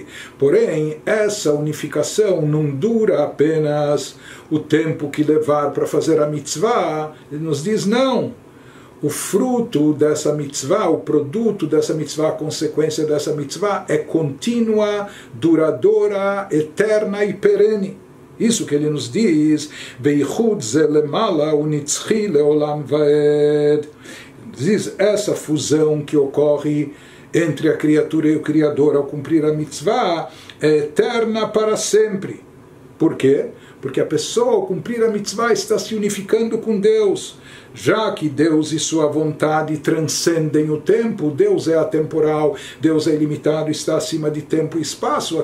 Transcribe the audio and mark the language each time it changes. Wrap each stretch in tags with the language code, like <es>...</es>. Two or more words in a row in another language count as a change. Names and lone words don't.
<pt>Porém, essa unificação não dura apenas o tempo que levar para fazer a mitzvah. Ele nos diz, não. O fruto dessa mitzvah, o produto dessa mitzvah, a consequência dessa mitzvah é contínua, duradoura, eterna e perene. Isso que ele nos diz,</pt> <he>ביחוד זה למעלה ונצחי לעולם ועד.</he> <pt>Diz essa fusão que ocorre entre a criatura e o Criador ao cumprir a mitzvah é eterna para sempre. Por quê? Porque a pessoa, ao cumprir a mitzvah, está se unificando com Deus. Já que Deus e sua vontade transcendem o tempo, Deus é atemporal, Deus é ilimitado, está acima de tempo e espaço.</pt>